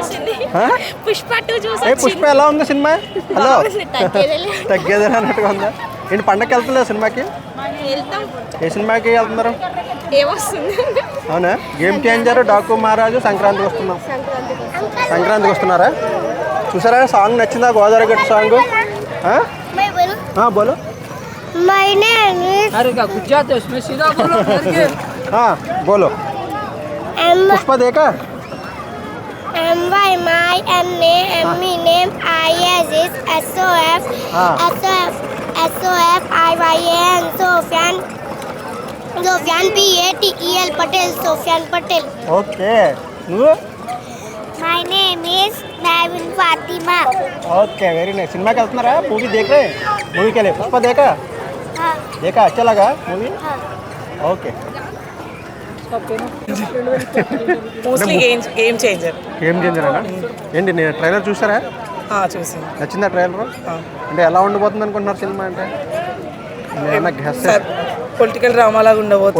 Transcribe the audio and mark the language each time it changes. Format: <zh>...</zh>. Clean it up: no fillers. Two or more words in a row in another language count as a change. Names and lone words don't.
<te>పుష్ప ఎలా ఉంది సినిమా? హలో తగ్గేదేలా అన్నట్టుగా ఉందా? ఏంటి పండగకి వెళ్తలేదు సినిమాకి? ఏ సినిమాకి వెళ్తున్నారు? అవునా? గేమ్ చేంజర్, డాకు మహారాజు, సంక్రాంతికి వస్తున్నారా? చూసారా? సాంగ్ నచ్చిందా? గోదావరి గట్టు సాంగ్. బోలో.</te> <hi>बोलो. पुष्पा देखा?</hi> <en>MY my ME name IS is SOF IYN Sofyan PATEL Patel.</en> <te>Okay. నువ్వు?</te> <en>My name is Navin Fatima. Okay, very nice.</en> <hi>सिनेमा के వెళ్తున్నారా? मूवी देख रहे? मूवी के लिए पुष्पा देखा? देखा? अच्छा लगा मूवी?</hi> <en>Okay.</en> <te>మోస్ట్లీ గేమ్ చేంజర్ అన్న. ఏంటి నేను ట్రైలర్ చూసారా? చూసాను. నచ్చిందా ట్రైలర్? అంటే ఎలా ఉండబోతుంది అనుకుంటున్నారు సినిమా? అంటే ఏమన్నా పొలిటికల్ డ్రామా లాగా ఉండబోతుంది.</te>